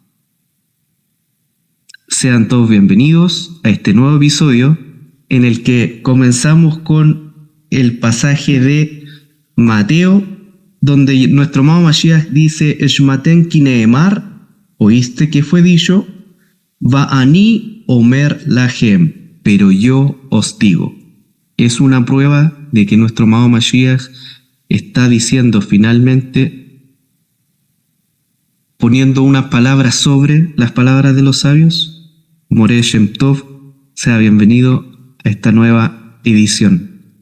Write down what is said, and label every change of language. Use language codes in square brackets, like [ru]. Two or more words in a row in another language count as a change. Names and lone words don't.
[es] Sean todos bienvenidos a este nuevo episodio en el que comenzamos con el pasaje de Mateo, donde nuestro amado Mashiach dice [he] Eshmaten ki neemar, [es] oíste que fue dicho, [he] Va'ani omer lahem, [es] pero yo os digo. Es una prueba de que nuestro amado Mashiach está diciendo finalmente, poniendo unas palabras sobre las palabras de los sabios. [he] Moreh Shem Tov, [es] sea bienvenido a esta nueva edición.